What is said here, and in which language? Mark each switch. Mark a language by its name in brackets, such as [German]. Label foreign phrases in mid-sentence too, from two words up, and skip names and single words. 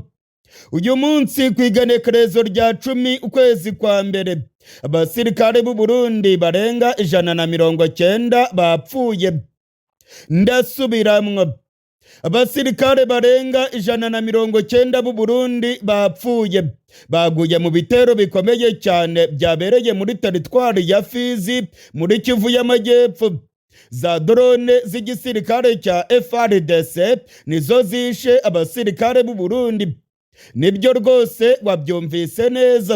[Kinyarwanda] Uyu munsi ku igenekerezo rya 10 ukwezi kwa mbere abasirikare b'u Burundi barenga 190 bapfuye. Ndasubiramwo, abasirikare barenga 190 b'u Burundi bapfuye baguye mu bitero bikomeye cyane byabereye muri teritwari ya Fizi muri Kivu y'Amajyepfo. Za drone z'igisirikare cya FARDC nizo zishe abasirikare b'u Burundi. Nibyo rwose wabyumvise neza.